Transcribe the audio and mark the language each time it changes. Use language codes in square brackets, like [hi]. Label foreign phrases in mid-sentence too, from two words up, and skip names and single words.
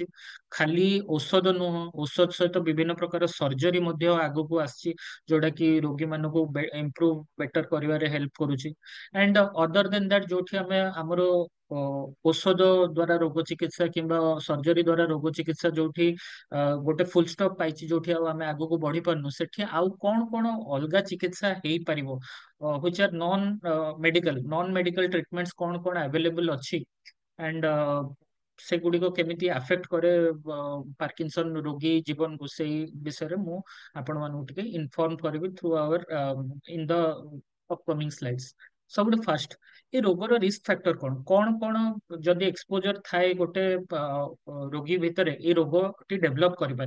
[or] ଖାଲି ଔଷଧ ନୁହଁ, ଔଷଧ ସହିତ ବିଭିନ୍ନ ପ୍ରକାର ସର୍ଜରୀ ମଧ୍ୟ ଆଗକୁ ଆସିଛି, ଯୋଉଟା କି ରୋଗୀ ମାନଙ୍କୁ [en] improve better [or] କରିବାରେ ହେଲ୍ପ କରୁଛି। [en] and other than that, [or] ଯୋଉଠି ଆମେ ଆମର ଔଷଧ ଦ୍ଵାରା ରୋଗ ଚିକିତ୍ସା କିମ୍ବା ସର୍ଜରୀ ଦ୍ଵାରା ରୋଗ ଚିକିତ୍ସା ଯୋଉଠି ଗୋଟେ [en] full stop [or] ପାଇଛି, ଯୋଉଠି ଆଉ ଆମେ ଆଗକୁ ବଢି ପାରୁନୁ, ସେଠି ଆଉ କଣ କଣ ଅଲଗା ଚିକିତ୍ସା ହେଇପାରିବ, [en] which are non medical treatments [or] କଣ କଣ available ଅଛି, and ସେଗୁଡିକ କେମିତି ଆଫେକ୍ଟ କରେ ପାର୍କିନସନ ରୋଗୀ ଜୀବନକୁ, ସେଇ ବିଷୟରେ ମୁଁ ଆପଣ ମାନଙ୍କୁ ଟିକେ ଇନଫର୍ମ କରିବି [en] through our in the upcoming slides. [or] ସବୁଠୁ ଫାଷ୍ଟ, ଏ ରୋଗର [en] risk factor [or] କଣ କଣ କଣ ଯଦି ଏକ୍ସପୋଜର ଥାଏ ଗୋଟେ ରୋଗୀ ଭିତରେ, ଏ ରୋଗଟି ଡେଭଲପ କରିପାରେ।